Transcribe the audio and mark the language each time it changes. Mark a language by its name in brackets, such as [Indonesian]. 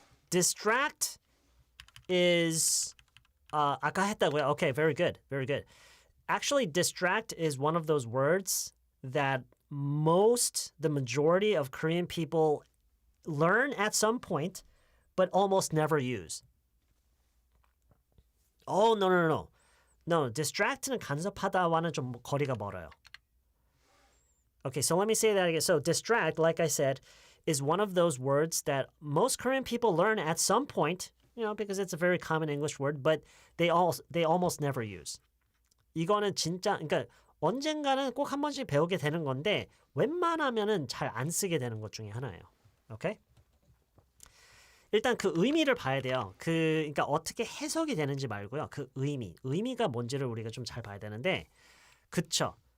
[English] Distract is [Korean] 아까 했다고요? [English] Okay, very good. Very good. Actually, distract is one of those words that the majority of Korean people learn at some point, but almost never use. Oh, no. [Korean] No, distract는 간섭하다와는 좀 거리가 멀어요. [English] Okay, so let me say that again. So distract, like I said, is one of those words that most Korean people learn at some point, because it's a very common English word, but they almost never use. [Korean] 이거는 진짜, 그러니까 언젠가는 꼭 한 번씩 배우게 되는 건데 웬만하면은 잘 안 쓰게 되는 것 중에 하나예요. 오케이? 일단 그 의미를 봐야 돼요. 그러니까 어떻게 해석이 되는지 말고요. 그 의미가 뭔지를 우리가 좀 잘 봐야 되는데, 그쵸?